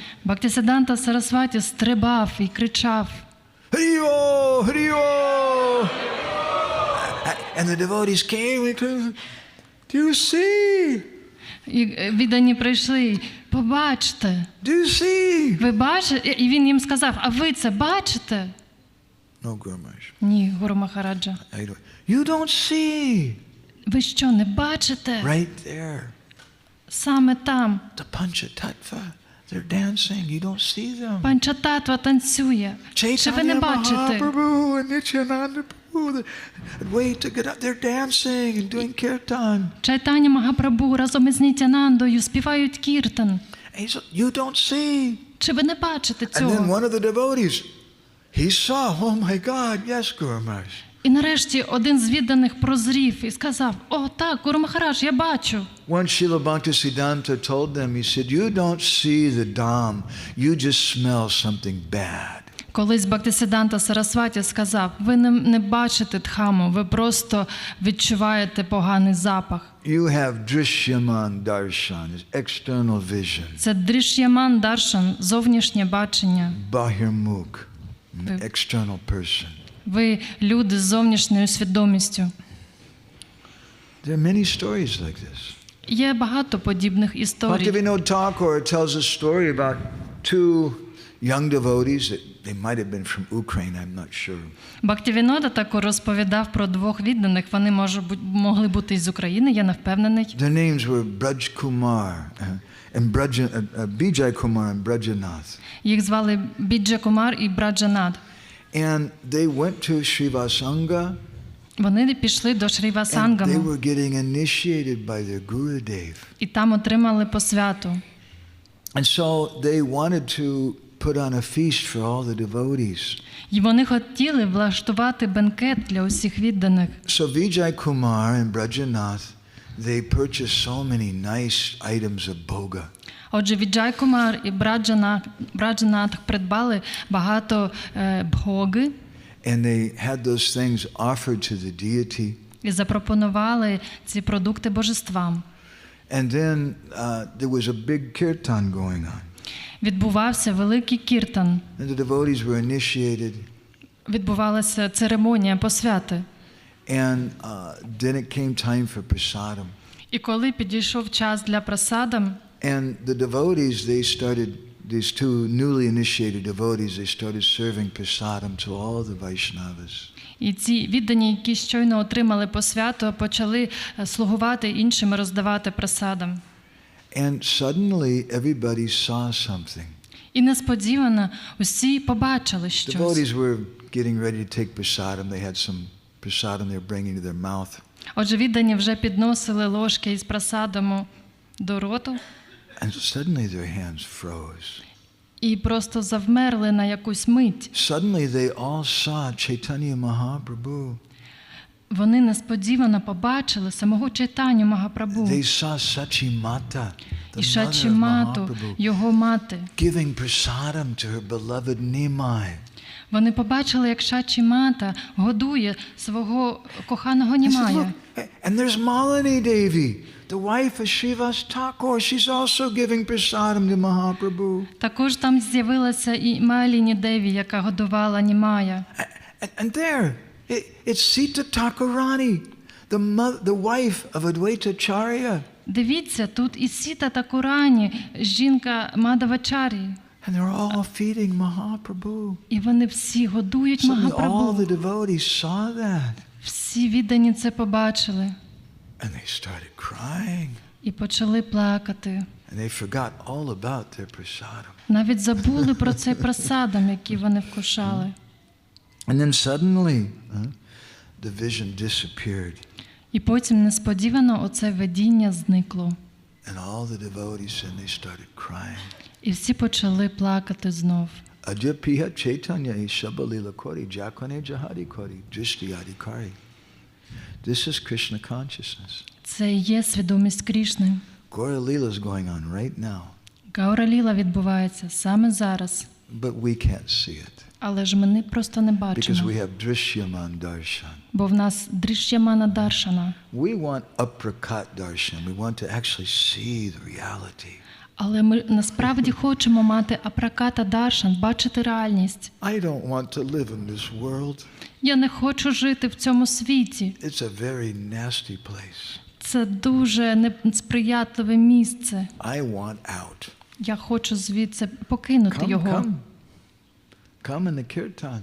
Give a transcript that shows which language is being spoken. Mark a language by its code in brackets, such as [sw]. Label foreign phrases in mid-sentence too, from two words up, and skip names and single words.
[uk] Бхактисиддханта Сарасваті стрибав і кричав. Hariyo, Hariyo! [en] And the devotees came and came. Do you see? [uk] І віддані прийшли. Побачте. [en] Do you see? [uk] Ви бачите? І він їм сказав, а ви це бачите? [en] No, Guru Maharaj. [uk] Ні, Гуру Махараджа. [en] You don't see. [uk] Ви що, не бачите? [en] Right there. [uk] Саме там. [en] The Panchatattva. They're dancing. You don't see them. [uk] Панчататва танцює. Чи ви не Chaitanya бачите? [en] Mahaprabhu and Nityananda Prabhu. Wait to get up. They're dancing and doing kirtan. [uk] Чайтаня Магапрабху разом із Нітянандою співають кіртан. [en] And he said, you don't see. [uk] Чи ви не бачите [en] And then [uk] цього? [en] one of the devotees, he saw, oh my God, yes, Guru Maharaj. [uk] І нарешті один з відданих прозрів і сказав, о так, Гуру Махарадж, я бачу. [en] Once Srila Bhaktisiddhanta told them, he said, you don't see the Dham, you just smell something bad. [uk] Колись Бхактисиддханта Сарасваті сказав, ви не бачите Дхаму, ви просто відчуваєте поганий запах. [en] You have Drishyaman Darshan, external vision. [uk] Це Дріш'яман Даршан, зовнішнє бачення. [en] Bahirmukh, external person. [uk] Ви люди з зовнішньою свідомістю. [en] There are many stories like this. [uk] Є багато подібних історій. [en] Bhaktivinoda Thakur tells a story about 2 young devotees. They might have been from Ukraine, I'm not sure. [uk] Бхактивінода також розповідав про 2 відданих. Вони могли бути із України, я не впевнений. [en] Their names were Braj Kumar and Bijay Kumar and Brajanath. [uk] Їх звали Біджа Кумар і Браджанат. [en] And they went to Srivasanga. [uk] Вони пішли до [en] And they [uk] Шрівасангаму [en] were getting initiated by their Gurudev. [uk] і там отримали посвяту. [en] And so they wanted to put on a feast for all the devotees. [uk] І вони хотіли влаштувати бенкет для усіх відданих. [en] So Vijay Kumar and Brajanath, they purchased so many nice items of bhoga. [uk] Отже, Віджай Кумар і Браджанат придбали багато бхоги [en] And they had those things offered to the deity. [uk] і запропонували ці продукти божествам. [en] And then there was a big kirtan going on. [uk] Відбувався великий кіртан. [en] And the devotees were initiated. [uk] Відбувалася церемонія посвяти. [en] And then it came time for prasadam. [uk] І коли підійшов час для прасадам, [en] And the devotees, these 2 newly initiated devotees, they started serving prasadam to all the Vaishnavas. [uk] і ці віддані, які щойно отримали посвяту, почали слугувати іншим і роздавати прасадам. [en] And suddenly everybody saw something. [uk] І несподівано усі побачили щось. [en] Devotees were getting ready to take prasadam. They had some prasadam they were bringing to their mouth. [uk] Отже, віддані вже підносили ложки із прасадому до роту [en] and suddenly their hands froze. [uk] і просто завмерли на якусь мить. [en] Suddenly they all saw Chaitanya Mahaprabhu. [uk] Вони несподівано побачили самого Чайтаню Магапрабху [en] They saw Sachimata, [uk] і [en] the mother of Шачімату, Mahaprabhu, [uk] його мати. [en] giving prasadam to her beloved Nimai. [uk] Вони побачили, як Шачімата годує свого коханого [en] I said, [uk] Німая. [en] look, and there's Malini Devi, the wife of Srivas Thakur. She's also giving prasadam to Mahaprabhu. [uk] Також там з'явилася і Маліні Деві, яка годувала Німая. [en] And there, it's Sita Thakurani, the wife of Advaita Charya. [uk] Дивіться, тут і Сіта Такурані, жінка Мадавачарі. [en] And they're all feeding Mahaprabhu. [uk] І вони всі годують [en] Suddenly all [uk] Магапрабху. [en] the devotees saw that. [uk] Всі віддані це побачили [en] And they started crying. [uk] і почали плакати. [en] And they forgot all about their prasadam. [uk] Навіть забули про цей прасадам, який вони вкушали. [en] And then suddenly, the vision disappeared. [uk] І потім несподівано оце видіння зникло. [en] And all the devotees and they started crying. [uk] І всі почали плакати знов. Ajapiya Chaitanya Shabalila Kori Jakone Jahari Kori Drishtiyadi Kari. [en] This is Krishna consciousness. [uk] Це і є свідомість Крішни. [en] Gaura Lila is going on right now. [uk] Гаура-ліла відбувається саме зараз. [en] But we can't see it. [uk] Але ж ми просто не [en] Because [uk] бачимо. [en] we have Drishyaman Darshan. [uk] Бо в нас Дріш'ямана Даршана. [en] We want aprakat darshan. We want to actually see the reality. [uk] Але ми насправді хочемо мати апраката Даршан, бачити реальність. [en] I don't want to live in this world. [uk] Я не хочу жити в цьому світі. [en] It's a very nasty place. [uk] Це дуже несприятливе місце. [en] I want out. [uk] Я хочу звідси покинути його. [en] Come in the kirtan.